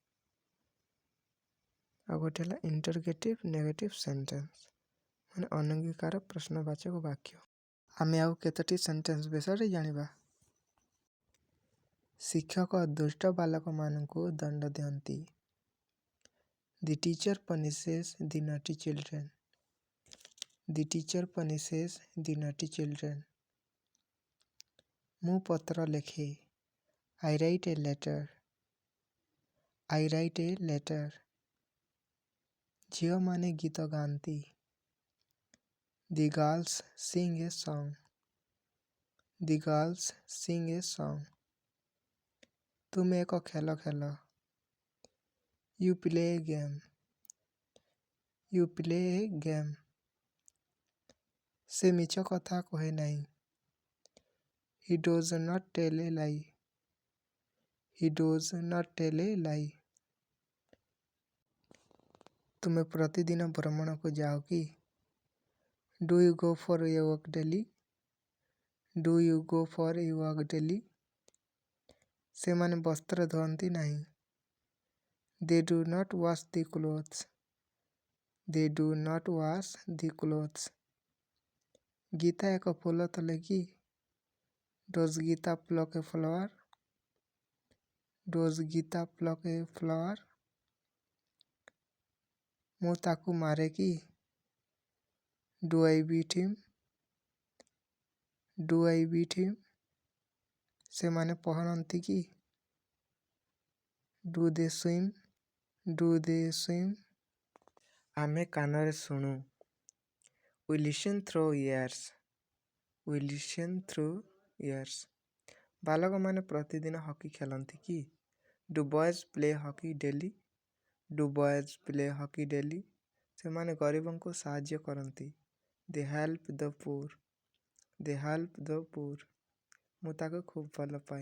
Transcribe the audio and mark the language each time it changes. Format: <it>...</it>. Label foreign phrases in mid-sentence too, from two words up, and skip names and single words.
<or>ଆଉ ଗୋଟେ ହେଲା</or> <en>interrogative negative sentence</en> <or>ମାନେ ଅନଙ୍ଗୀକାର ପ୍ରଶ୍ନବାଚକ ବାକ୍ୟ। ଆମେ ଆଉ କେତୋଟି ସେଣ୍ଟେନ୍ସ ବିଷୟରେ ଜାଣିବା। ଶିକ୍ଷକ ଦୁଷ୍ଟ ବାଲକମାନଙ୍କୁ ଦଣ୍ଡ ଦିଅନ୍ତି।</or> <en>The teacher punishes the naughty children. The teacher punishes the naughty children.</en> <or>ମୁଁ ପତ୍ର ଲେଖେ।</or> <en>I write a letter. I write a letter.</en> <or>ଝିଅମାନେ ଗୀତ ଗାଆନ୍ତି।</or> <en>The girls sing a song. The girls sing a song.</en> <or>ତୁମେ ଏକ ଖେଳ ଖେଳ।</or> <en>You play a game. You play a game.</en> <or>ସେ ମିଛ କଥା କହେ ନାହିଁ।</or> <en>He does not tell a lie. He does not tell a lie.</en> <or>ତୁମେ ପ୍ରତିଦିନ ଭ୍ରମଣକୁ ଯାଅ କି?</or> <en>Do you go for a walk daily? Do you go for a walk daily?</en> <or>ସେମାନେ ବସ୍ତ୍ର ଧୁଅନ୍ତି ନାହିଁ।</or> <en>They do not wash the clothes. They do not wash the clothes.</en> <or>ଗୀତା ଏକ ଫୁଲ ତୋଳେ କି?</or> <en>Does Geeta pluck a flower? Does Geeta pluck a flower?</en> <or>ମୁଁ ତାକୁ ମାରେ କି?</or> <en>Do I beat him? Do I beat him?</en> <or>ସେମାନେ ପହଁରନ୍ତି କି?</or> <en>Do they swim? Do they swim?</en> <or>ଆମେ କାନରେ ଶୁଣୁ।</or> <en>We listen through ears. We listen through ears.</en> <or>ବାଲକମାନେ ପ୍ରତିଦିନ ହକି ଖେଳନ୍ତି କି?</or> <en>Do boys play hockey daily? Do boys play hockey daily?</en> <or>ସେମାନେ ଗରିବଙ୍କୁ ସାହାଯ୍ୟ କରନ୍ତି।</or> <en>They help the poor. They help the poor.</en> <or>ମୁଁ ତାକୁ ଖୁବ୍ ଭଲ ପାଏ।</or>